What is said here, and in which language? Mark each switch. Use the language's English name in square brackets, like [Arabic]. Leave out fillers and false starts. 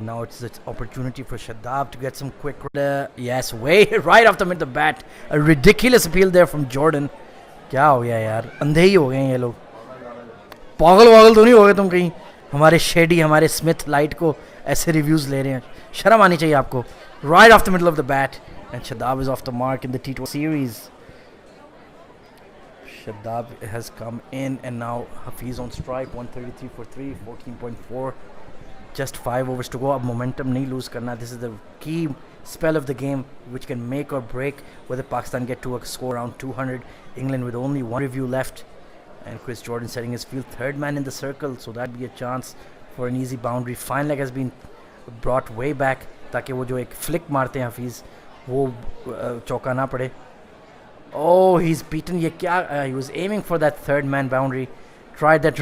[English] Now it's the opportunity for Shadab to get some quick. Yes, way right off the mid the bat. A ridiculous appeal there from Jordan. [Hindi] क्या हो गया यार? अंधे ही हो गए हैं ये लोग. पागल तो नहीं हो गए तुम कहीं? हमारे शेडी, हमारे स्मिथ लाइट को ऐसे रिव्यूज ले रहे हैं. शर्म आनी चाहिए आपको. [English] Right off the middle of the bat, and Shadab is off the mark in the T20 series. Shadab has come in, and now Hafiz on strike. 133 for 3, 14.4. Just 5 overs to go. [Hindi] Ab momentum nahi lose karna. [English] This is the key spell of the game, which can make or break whether Pakistan get to a score around 200. England with only 1 review left, and Chris Jordan setting his field, 3rd man in the circle, so that'd be a chance for an easy boundary. Fine leg has been brought way back, [Hindi] ताकि वो जो एक flick मारते हैं हफीज वो चौका ना पड़े. [English] Oh, he's beaten. [Hindi] ये क्या? [English] He was aiming for that 3rd man boundary. Tried that.